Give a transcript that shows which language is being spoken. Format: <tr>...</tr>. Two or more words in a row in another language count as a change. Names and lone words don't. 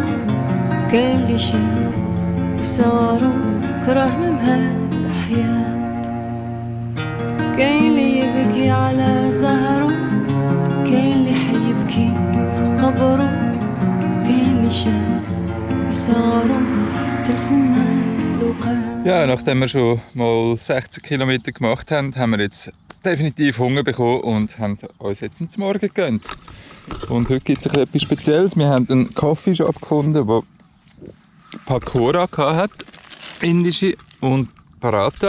<ar>كاين اللي شاب في صغره كرهنا بهاد الحياة كاين اللي يبكي على زهره كاين اللي حيبكي فوق قبره كاين اللي شاب في صغره تلفنا لوقات.</ar> <de>Ja, nachdem wir schon mal 16 Kilometer gemacht haben, haben wir jetzt definitiv Hunger bekommen und haben uns jetzt zum Morgen gegönnt. Und heute gibt es etwas Spezielles. Wir haben einen Coffeeshop gefunden, der Pakora hat, indische und Paratha.</de>